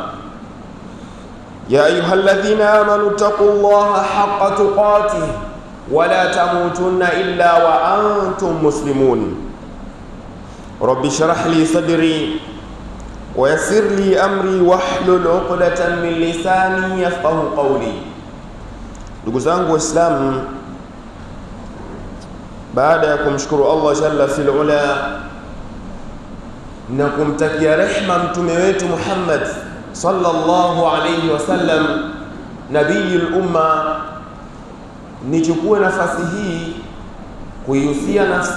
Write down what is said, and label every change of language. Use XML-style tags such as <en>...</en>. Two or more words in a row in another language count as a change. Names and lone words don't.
<ar>يا أيها الذين آمنوا اتقوا الله حق تقاته ولا تموتن إلا وأنتم مسلمون. رب اشرح لي صدري ويسر لي أمري واحلل عقدة من لساني يفقهوا قولي.</ar> <sw>Ndugu zangu Waislamu, baada ya kumshukuru</sw> <ar>الله جل في العلا</ar> <sw>na kumtakia rehma mtume wetu Muhammad</sw> <ar>صلى الله عليه وسلم نبي الأمة,</ar> <sw>nichukue nafasi hii kuihusia nafsi</sw>